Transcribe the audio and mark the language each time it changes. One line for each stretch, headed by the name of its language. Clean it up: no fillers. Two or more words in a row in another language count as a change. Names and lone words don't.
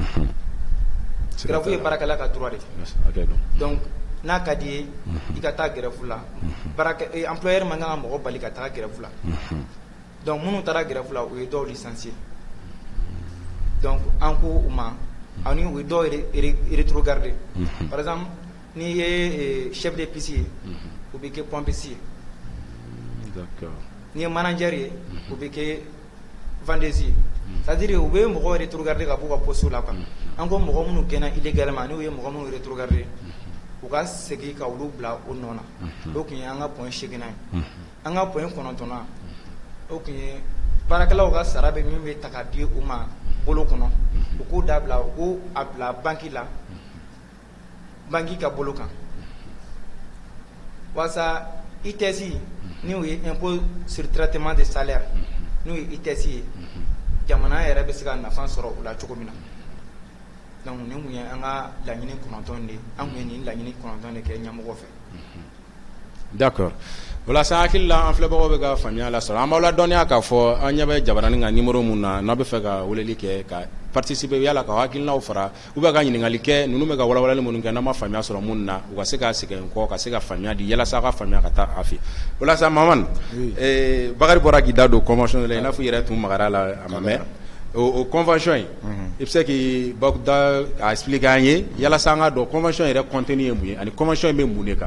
Bambara: grève ye baarakɛla ka droit de ye donc n'a ka di ye i ka taa grève la employeur man kan ka mɔgɔ bali ka taa grève la donc minnu taara grève la u ye dɔw licencier donc an ko u ma ani u ye dɔw rétrograder
French: par exemple
Bambara: n'i ye
French: chef de piste
Bambara: ye u bɛ kɛ pompiste ye n'i ye manager ye u bɛ kɛ vendeuse ye c'est à dire u bɛ mɔgɔw rétrograder ka b'u ka poste la quoi an ko mɔgɔ minnu gɛnna illégalement n'u ye mɔgɔ minnu rétrograder u ka segin ka olu bila o nɔ na o kun ye an ka point 8nan ye an ka point 9nan o kun ye baarakɛlaw ka sara bɛ min bɛ ta ka di u ma bolo kɔnɔ u k'o dabila u k'o a bila banki la banki ka bolo kan walasa ITS n'o ye
French: impôt sur traitement de salaire
Bambara: n'o ye ITS ye jamana yɛrɛ bɛ se ka nafa sɔrɔ o la cogo min na donc nin kun ye an ka laɲini 9 de ye an kun ye nin laɲini 9 de kɛ ɲɛmɔgɔ fɛ.
French: D'accord.
Bambara: Wala sa hakilila an filɛbagaw bɛ ka faamuya la sɔrɔ an b'aw la dɔnniya k'a fɔ an ɲɛ bɛ jabaranin ka numéro mun na n'a bɛ fɛ ka weleli kɛ ka participer yala ka hakilinaw fara ou bien ka ɲininkali kɛ ninnu bɛ ka walawalali minnu kɛ n'an ma faamuya sɔrɔ mun na u ka se ka segin kɔ ka se ka faamuya di yalasa a ka faamuya ka taa a fɛ wala sa Mamani Bakari bɔra k'i da don convention la i n'a fɔ i yɛrɛ tun magara la a ma mɛn o convention in i bɛ se k'i da a expliquer an ye yalasa an ka dɔn convention yɛrɛ contenu ye mun ye ani convention in bɛ mun de kan.